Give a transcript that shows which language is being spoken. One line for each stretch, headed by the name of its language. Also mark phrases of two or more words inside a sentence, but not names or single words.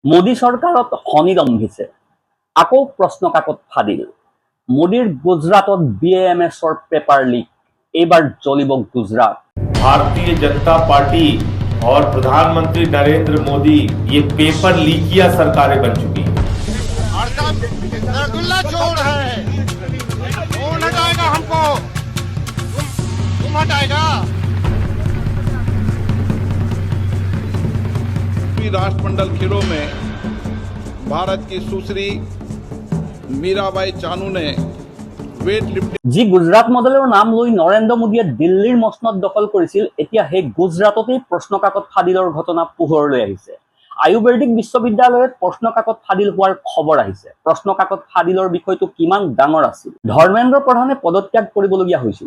Assamese: মোদী চৰকাৰত শনি দম্ভিছে আকৌ প্ৰশ্ন কাকত ফাদিল মোদীৰ গুজৰাটত BAMSৰ
English: paper leak
Assamese: এইবাৰ জ্বলিব গুজৰাট।
Hindi: भारतीय जनता पार्टी और प्रधानमंत्री नरेंद्र मोदी ये पेपर लीकिया सरकारें बन चुकी हैं। चोर है, कौन हटाएगा हमको? तुम हटाएगा? राष्ट्रमंडल खेलों में भारत की सुश्री मीराबाई चानू ने
English: weight lifting
Assamese: যি গুজৰাট মডেলৰ নাম লৈ নৰেন্দ্ৰ মোদীয়ে দিল্লীৰ মসনদ দখল কৰিছিল, এতিয়া সেই গুজৰাটতেই প্ৰশ্ন কাকত ফাদিলৰ ঘটনা পোহৰলৈ আহিছে। আয়ুৰ্বেদিক বিশ্ববিদ্যালয়ত প্ৰশ্ন কাকত ফাদিল হোৱাৰ খবৰ আহিছে। প্ৰশ্ন কাকত ফাদিলৰ বিষয়টো কিমান ডাঙৰ আছিল? ধৰ্মেন্দ্ৰ প্ৰধানে পদত্যাগ কৰিবলগীয়া হৈছিল।